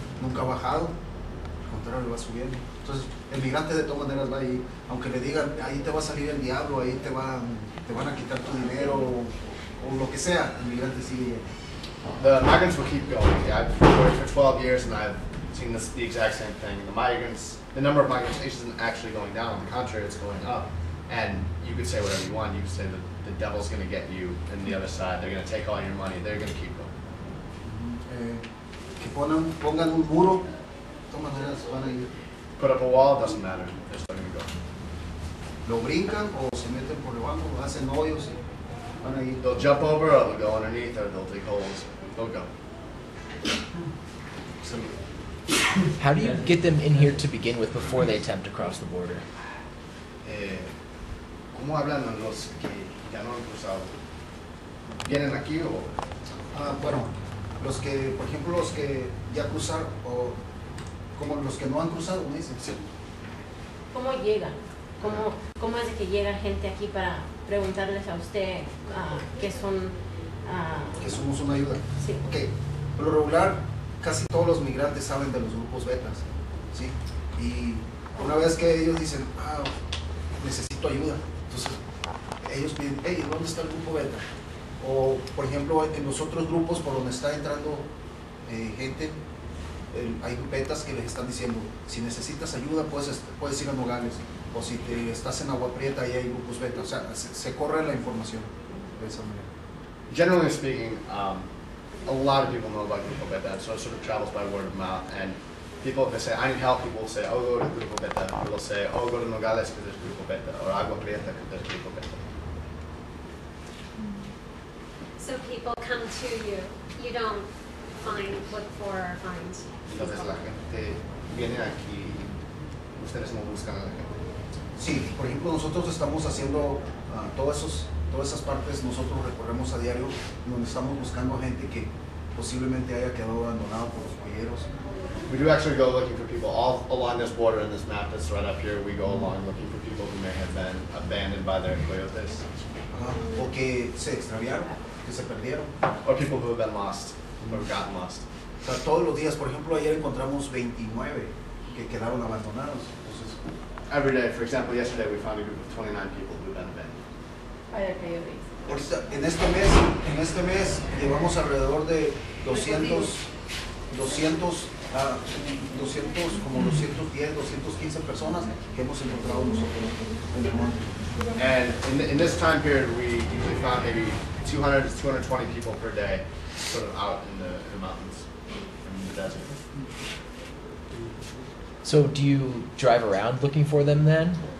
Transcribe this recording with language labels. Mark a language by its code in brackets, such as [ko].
[es] Nunca ha bajado, al contrario, va subiendo. Entonces, el migrante de todas maneras va ahí, aunque le digan, ahí te va a salir el diablo, ahí te van a quitar tu dinero o lo que sea, el migrante sigue. [en] The migrants will keep going. Yeah, I've worked for 12 years and I've seen the exact same thing. The number of migrants isn't actually going down. On the contrary, it's going up. And you could say whatever you want. You could say that the devil's going to get you and the other side. They're going to take all your money. They're going to keep going. [es] Que pongan un muro, de todas maneras van a ir. [en] Put up a wall, doesn't matter. They're still going to go. [es] Lo brincan o se meten por debajo, hacen hoyos y van a ir. [en] They'll jump over, or they'll go underneath, or they'll dig holes. They'll go. How do you get them in here to begin with before they attempt to cross the border? [es] ¿Cómo hablan los que ya no han cruzado? ¿Vienen aquí o...? Bueno, por ejemplo, los que ya cruzaron, o como los que no han cruzado, me dicen. Sí. ¿Cómo llegan? ¿Cómo es de que llega gente aquí para preguntarles a usted que son... que somos una ayuda? Sí. Ok, por lo regular, casi todos los migrantes saben de los grupos betas, ¿sí? Y una vez que ellos dicen, necesito ayuda, entonces ellos piden, hey, ¿dónde está el grupo beta? O, por ejemplo, en los otros grupos por donde está entrando gente, hay betas que les están diciendo, si necesitas ayuda puedes ir a Nogales, o si estás en Agua Prieta, ahí hay grupos beta, o sea, se corre la información de esa manera. [en] Generally speaking, a lot of people know about Grupo Beta, so it sort of travels by word of mouth. And people, if they say, I need help, people will say, oh, go to Grupo Beta. Or they'll say, oh, go to Nogales because there's Grupo Beta, or Agua Prieta because there's Grupo Beta. So people come to you. You don't look for or find. [es] Entonces la gente viene aquí, ustedes no buscan a la gente. Sí, por ejemplo, nosotros estamos haciendo todas esas partes, nosotros recorremos a diario, donde estamos buscando a gente que posiblemente haya quedado abandonado por los polleros. [en] We do actually go looking for people all along this border in this map that's right up here. We go along looking for people who may have been abandoned by their coyotes. [es] O que se extraviaron, que se perdieron. [en] Or people who have been lost, or gotten lost. [es] O sea, todos los días, por ejemplo, ayer encontramos 29 que quedaron abandonados. Entonces, [en] every day, for example, yesterday we found a group of 29 people who had been abandoned. By their coyotes. [es] Ahorita, en este mes llevamos alrededor de 210, 215 personas que hemos encontrado nosotros en el monte. [en] And in this time period, we usually found maybe 200 to 220 people per day, sort of out in the mountains, in the desert. So do you drive around looking for them then?